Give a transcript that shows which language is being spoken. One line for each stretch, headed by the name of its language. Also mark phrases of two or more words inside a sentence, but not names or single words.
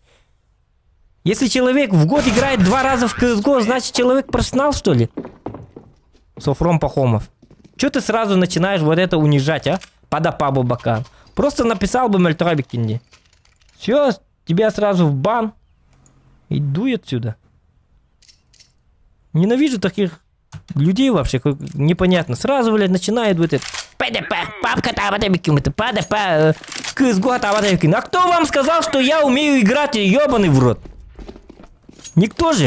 Russian: Если человек в год играет 2 раза в CSGO, значит человек профессионал, что ли? Софрон Пахомов. Че ты сразу начинаешь вот это унижать, а? Падапа-бобака. Просто написал бы Мельтрабикинди. Все, тебя сразу в бан. И дуй отсюда. Ненавижу таких людей вообще, как непонятно. Сразу, блядь, начинает вот это. Папка табатабикин, это падапа, CSGO табатабикин. А кто вам сказал, что я умею играть, ебаный в рот? Никто же.